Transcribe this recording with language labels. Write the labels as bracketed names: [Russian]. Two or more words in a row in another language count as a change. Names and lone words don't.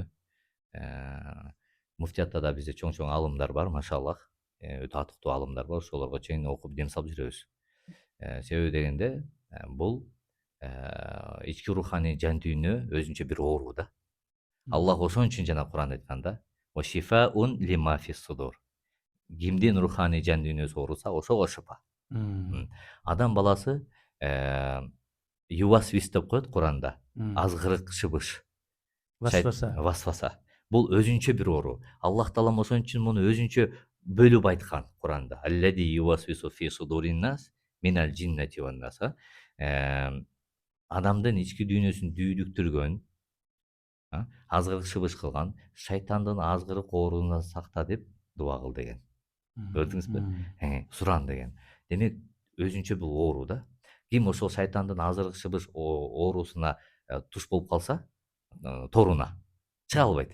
[Kyrgyz] Муфтиятта да бизде чоң алымдар бар, машаллах. Өтө атыктуу алымдар бар, ошолорго чейин окуп дем салып жүрөбүз. Себеби дегенде бул ички руханий жан дүйнө өзүнчө бир оору да. Аллах ошон үчүн жана Куранда айтканда, [Arabic] "وشفاء لما في الصدور". [Kyrgyz] Кимдин руханий жан дүйнөсү ооруса, ошого шифа. Адам баласы ювасвис деп коет Куранда. Азгырык, шыбыш. Васваса. Бул өзүнчө бир оору. Аллах таалам ошон үчүн муну өзүнчө бөлүп айткан Куранда. [Arabic] الذي يوسوس في صدور الناس من الجنة والناس. [Kyrgyz] Адамдын ички дүйнөсүн дүйдүктүргөн, азгырык шыбыш кылган шайтандын азгырык ооруунан сакта деп дуа кыл деген. Көрдүңүзбү? Суран деген. Демек өзүнчө бул оору да. Ким ошол шайтандын азгырык шыбыш оорусуна туш болуп калса, торуна чыга албайт.